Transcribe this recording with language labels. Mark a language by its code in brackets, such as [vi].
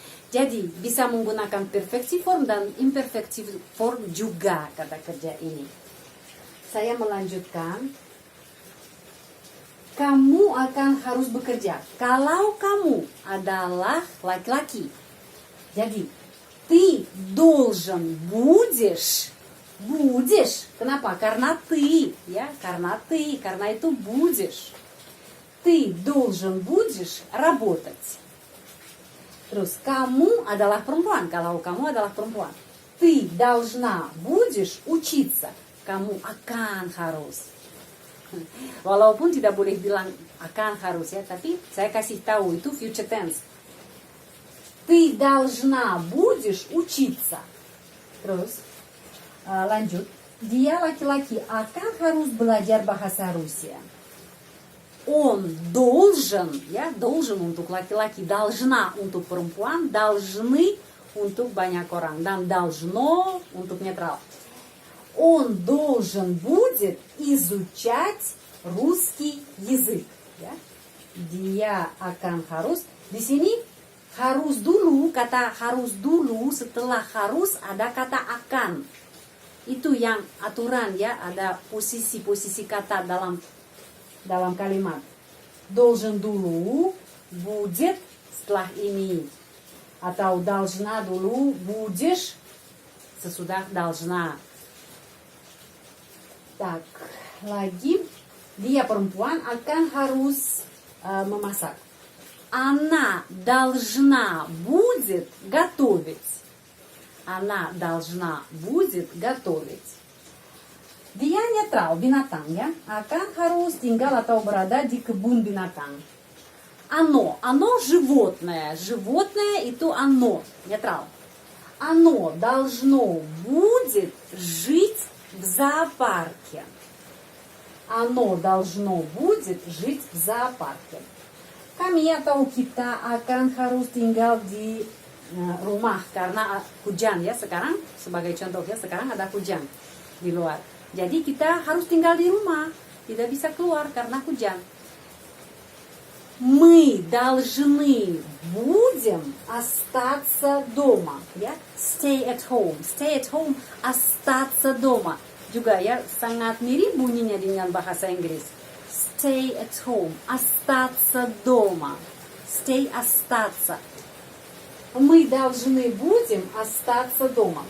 [id] Jadi bisa menggunakan perfective form dan imperfective form juga kata kerja ini. Saya melanjutkan. Kamu akan harus bekerja kalau kamu adalah laki-laki. [ru] Jadi, ты должен будешь. [id] Kenapa? Karena ты, ya, karena itu будешь. [ru] Ты должен будешь работать. [id] Terus, kamu adalah perempuan. Kalau kamu adalah perempuan. [ru] Ты должна будешь учиться. [id] Kamu akan harus. Walaupun tidak boleh bilang akan harus ya, tapi saya kasih tahu itu future tense. [ru] Ты должна будешь учиться. [id] Terus lanjut. Dia laki-laki akan harus belajar bahasa Rusia. [ru] Он должен, [id] ya, должен untuk laki-laki, должна untuk perempuan, должны untuk banyak orang, dan должно untuk netral. [ru] Он должен будет изучать русский язык. [id] Ya. Dia akan harus. Di sini harus dulu, kata harus dulu, setelah harus ada kata akan. Itu yang aturan ya, ada posisi-posisi kata dalam kalimat. Должен dulu, будет setelah ini. Atau должна dulu, будешь sesudah должна. Так, lagi dia perempuan akan harus memasak. [ru] Она должна будет готовить. Она должна будет готовить. [id] Dia netral, binatang ya, akan harus tinggal atau berada di kebun binatang. [ru] Оно животное. Животное itu оно, netral. Оно должно будет жить в зоопарке. Оно должно будет жить в зоопарке. [id] Kami atau kita akan harus tinggal di rumah karena hujan ya. Sekarang sebagai contoh ya, sekarang ada hujan di luar. Jadi kita harus tinggal di rumah, tidak bisa keluar karena hujan. [ru] Мы должны будем остаться дома. [en] Ya, stay at home. Stay at home, [ru] остаться дома. [id] Juga ya, sangat mirip bunyinya dengan bahasa Inggris. [en] Stay at home, [ru] остаться дома. [en] Stay, остаться. [ru] Мы должны будем остаться дома.